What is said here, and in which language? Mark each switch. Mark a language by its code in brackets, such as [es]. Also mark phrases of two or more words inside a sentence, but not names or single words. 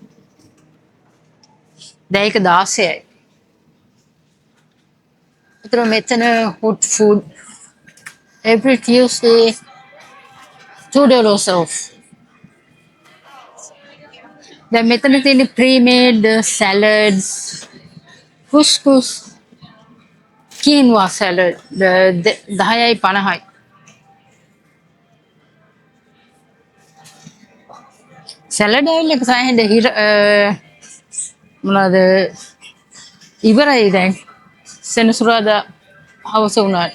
[si] දැන් ඒක 16යි. ඒතර මෙතන [en] hot food every Tuesday $2 off. [si] දැන් මෙතන තියෙන [en] pre-made salads, couscous, quinoa salad [si] 10.50යි. [en] salad oil [si] එක සාහෙන්ද මොනවාද ඉවරයි දැන් සෙනසුරාදා හවස වුණාට.